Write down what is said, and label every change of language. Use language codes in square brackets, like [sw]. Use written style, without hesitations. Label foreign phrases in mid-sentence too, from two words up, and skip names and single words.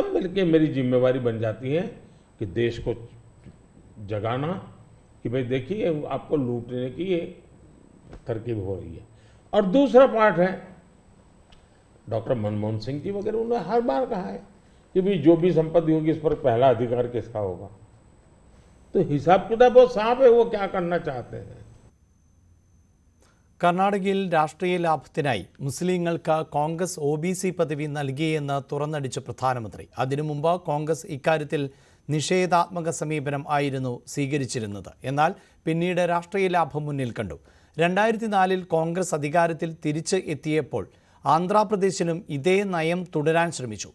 [hi] तब मिलके मेरी जिम्मेवारी बन जाती है कि देश को जगाना कि भाई देखिए आपको लूटने की ये तरकीब हो रही है। और दूसरा पार्ट है, डॉक्टर मनमोहन सिंह जी वगैरह उन्होंने हर बार कहा है कि भाई जो भी संपत्ति होगी इस पर पहला अधिकार किसका होगा। तो हिसाब किताब बहुत साफ है, वो क्या करना चाहते हैं। [ml] കർണാടകയിൽ രാഷ്ട്രീയ ലാഭത്തിനായി മുസ്ലിങ്ങൾക്ക് കോൺഗ്രസ് OBC പദവി നൽകിയെന്ന് തുറന്നടിച്ച പ്രധാനമന്ത്രി. അതിനു മുമ്പ് കോൺഗ്രസ് ഇക്കാര്യത്തിൽ നിഷേധാത്മക സമീപനം ആയിരുന്നു സ്വീകരിച്ചിരുന്നത്. എന്നാൽ പിന്നീട് രാഷ്ട്രീയ ലാഭം മുന്നിൽ കണ്ടു. 2004 കോൺഗ്രസ് അധികാരത്തിൽ തിരിച്ച് എത്തിയപ്പോൾ ആന്ധ്രാപ്രദേശിനും ഇതേ നയം തുടരാൻ ശ്രമിച്ചു.